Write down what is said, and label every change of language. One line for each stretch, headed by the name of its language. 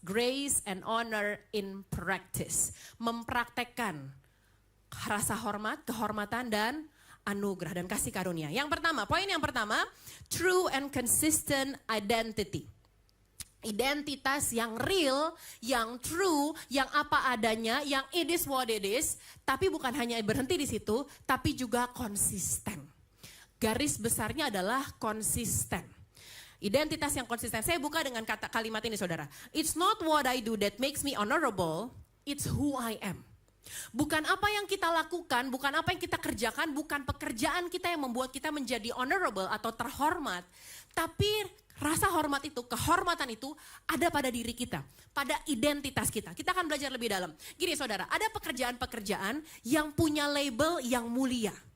English: Grace and Honor in Practice.
Indonesian: Mempraktekkan rasa hormat, kehormatan, dan anugerah dan kasih karunia. Yang pertama, poin yang pertama,
English: true and consistent identity.
Indonesian: Identitas yang real, yang true, yang apa adanya, yang
English: it is what it is.
Indonesian: Tapi bukan hanya berhenti di situ, tapi juga konsisten. Garis besarnya adalah konsisten. Identitas yang konsisten. Saya buka dengan kalimat ini saudara.
English: It's not what I do that makes me honorable, it's who I am.
Indonesian: Bukan apa yang kita lakukan, bukan apa yang kita kerjakan, bukan pekerjaan kita yang membuat kita menjadi honorable atau terhormat. Tapi rasa hormat itu, kehormatan itu ada pada diri kita, pada identitas kita. Kita akan belajar lebih dalam. Gini saudara, ada pekerjaan-pekerjaan yang punya label yang mulia.